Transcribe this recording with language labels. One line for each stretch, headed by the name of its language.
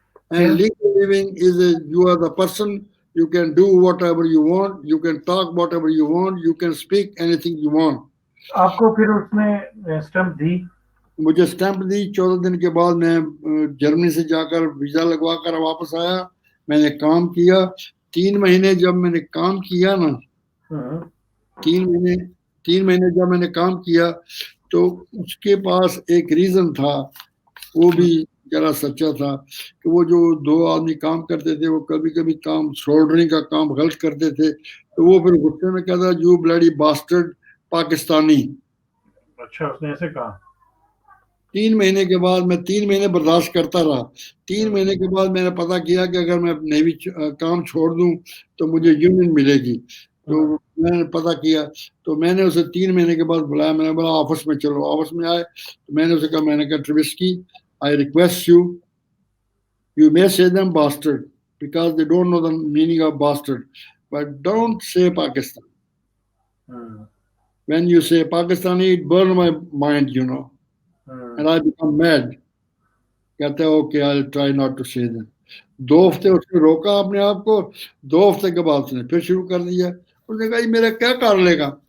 English: And legal living is you are the person, you can do whatever you want, you can talk whatever you want, you can speak anything you want.
Urdu: آپ کو پھر اس نے stamp دی؟ مجھے stamp دی. 14 دن کے بعد میں جرمنی سے جا کر ویزا لگوا کر واپس آیا. میں نے کام کیا 3 مہینے. جب میں نے کام کیا نا, 3 مہینے جب میں نے کام کیا تو اس کے پاس ایک ریزن تھا, وہ بھی ذرا سچا تھا, کہ وہ جو 2 آدمی کام کرتے تھے وہ کبھی کبھی کام سولڈرنگ کا کام غلط کرتے تھے, تو وہ پھر غصے میں کہتا
English: You bloody bastard Pakistani.
Urdu: اچھا, اس نے ایسے کہا. 3 مہینے کے بعد میں 3 مہینے برداشت کرتا رہا. 3 مہینے کے بعد میں نے پتا کیا کہ اگر میں نیوی کام چھوڑ دوں تو مجھے یونین ملے گی. تو میں نے پتا کیا, تو میں نے اسے 3 مہینے کے بعد بلایا. میں نے بولا آفس میں چلو. آفس میں آئے تو میں نے اسے کہا, میں نے کہا ٹربسکی,
English: I request you may say them bastard because they don't know the meaning of bastard, but don't say Pakistan. When you say Pakistani, it burns my mind, you know. And I become mad.
Urdu: کہتے ہیں okay
English: I'll try not to say them.
Urdu: 2 ہفتے اس نے روکا اپنے آپ کو. 2 ہفتے کے بعد اس نے پھر شروع کر دیا. اس نے کہا یہ میرا کیا کر لے گا.